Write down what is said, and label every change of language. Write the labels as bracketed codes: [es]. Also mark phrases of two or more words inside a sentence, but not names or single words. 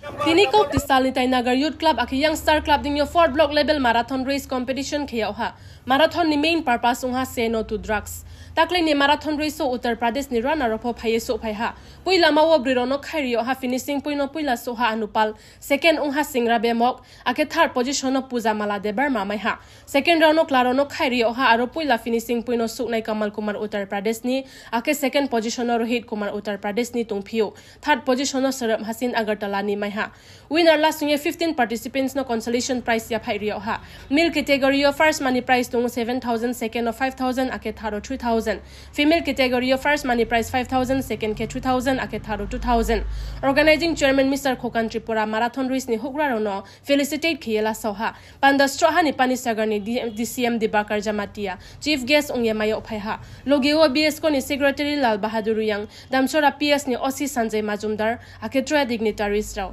[trp] Tini kau tisal ni Nagar Youth Club aki Youngstar Club ding yo 4 [en] block level marathon race competition [trp] khia ha. Marathon ni [en] main purpose [trp] ungha [en] say no to drugs. [trp] Takle ni [en] marathon race [trp] so Uttar Pradesh ni runner up phai so phai ha. Puila mawo brirono khairi ha finishing puino puila so ha Anupal. Second ungha Singra Bemok ake [en] third position [trp] of Puja Mala Debar mamai ha. [en] Second round [trp] Clarono khairi ha aro puila finishing puino Suknai Kamal Kumar Uttar Pradesh ni ake [en] second position [trp] Rohit Kumar Uttar Pradesh ni tungphio. Third position Saram Hasin Agartala ni mai ha. [en] Winner last year [trp] 15 participants no [en] consolation prize [trp] ya phai rio ha. [en] Male category [trp] of [en] first money prize [trp] tung 7,000, second of 5,000, ake tharo 3,000. [en] Female category [trp] of [en] first money prize [trp] 5,000, second ke 2,000, ake tharo 2,000. [en] Organizing chairman Mr. [trp] Khokan Tripura [en] marathon race [trp] ni hugra rono felicitate khiyela soha. Panda stroha ni pani sagar ni DCM Dibakar Jamatia. [en] Chief guest [trp] ungye mayo phai ha. Logeo BS ko ni secretary Lal Bahadur Yang. Damchora PS ni Osi Sanjay Majumdar, ake troya dignitaries rao.